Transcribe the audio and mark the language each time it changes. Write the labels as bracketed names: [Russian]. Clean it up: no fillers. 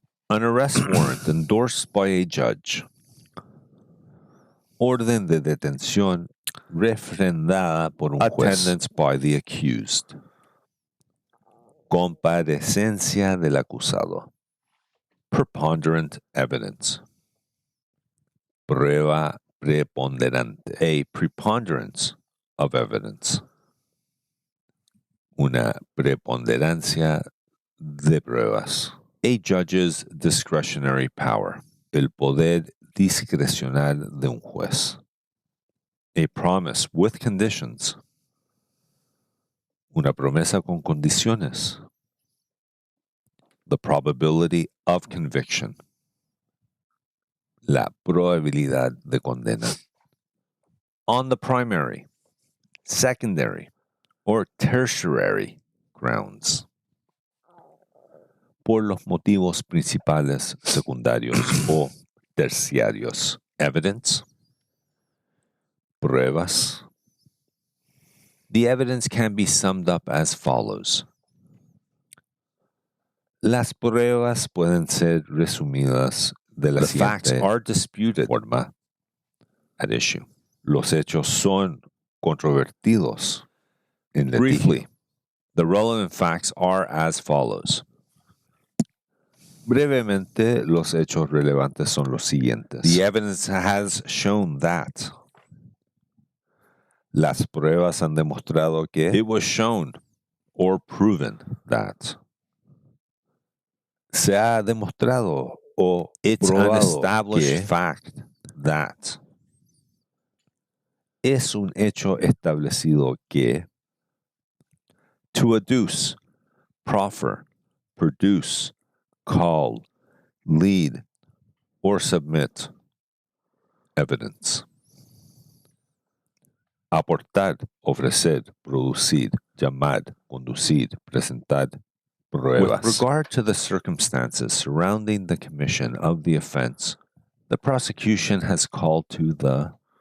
[English] An arrest warrant endorsed by a judge. [Spanish] Orden de detención refrendada por un juez. [English] Attendance by the accused. [Spanish] Comparecencia del acusado. [English] Preponderant evidence. [Spanish] Prueba preponderante. [English] A preponderance of evidence. [Spanish] Una preponderancia de pruebas. [English] A judge's discretionary power. [Spanish] El poder discrecional de un juez. [English] A promise with conditions. [Spanish] Una promesa con condiciones. [English] The probability of conviction. [Spanish] La probabilidad de condena. [English] On the primary, secondary, or tertiary grounds. [Spanish] Por los motivos principales, secundarios o terciarios. [English] Evidence. [Spanish] Pruebas. [English] The evidence can be summed up as follows. [Spanish] Las pruebas pueden ser resumidas de la siguiente [English] facts are disputed [Spanish] forma [English] at issue. [Spanish] Los hechos son controvertidos en litigio. [English] Briefly, the relevant facts are as follows. [Spanish] Brevemente, los hechos relevantes son los siguientes. [English] The evidence has shown that. [Spanish] Las pruebas han demostrado que. [English] It was shown or proven that. [Spanish] Se ha demostrado o [English] it's an established fact that. [Spanish] Es un hecho establecido que. [English] To adduce, proffer, produce, call, lead, or submit evidence. [Spanish] Aportar, ofrecer, producir, llamar, conducir, presentar pruebas. [English] With regard to the circumstances surrounding the commission of the offense, the prosecution has called to the.